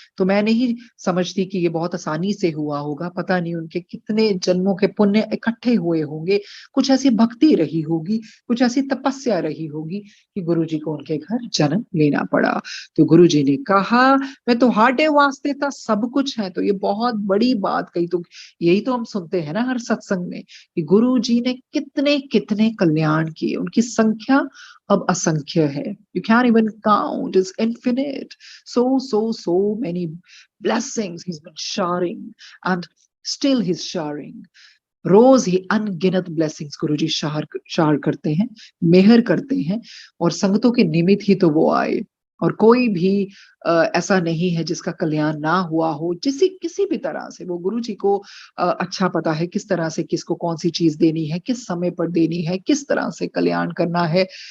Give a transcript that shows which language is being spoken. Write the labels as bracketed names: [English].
[Hindi] तो मैं नहीं समझती कि ये बहुत आसानी से हुआ होगा, पता नहीं उनके कितने जन्मों के पुण्य इकट्ठे हुए होंगे, कुछ ऐसी भक्ति रही होगी, कुछ ऐसी तपस्या रही होगी कि गुरुजी को उनके घर जन्म लेना पड़ा। तो गुरुजी ने कहा, मैं तो हाटे वास्ते था, सब कुछ है। तो ये बहुत बड़ी बात कही। तो यही तो हम सुनते हैं ना हर सत्संग में कि गुरुजी ने कितने कितने कल्याण किए, उनकी संख्या अब असंख्य है। [English] You can't even count. It's infinite. So many blessings he's been showering, and still he's showering. [Hindi] रोज ही अनगिनत ब्लेसिंग्स गुरुजी शार करते हैं, मेहर करते हैं, और संगतों के निमित्त ही तो वो आए। और कोई भी ऐसा नहीं है जिसका कल्याण ना हुआ हो, जिसी किसी भी तरह से। वो गुरुजी को अच्छा पता है किस तरह से किसको कौन सी चीज देनी है, किस समय पर देनी है, किस तरह से कल्याण करना है।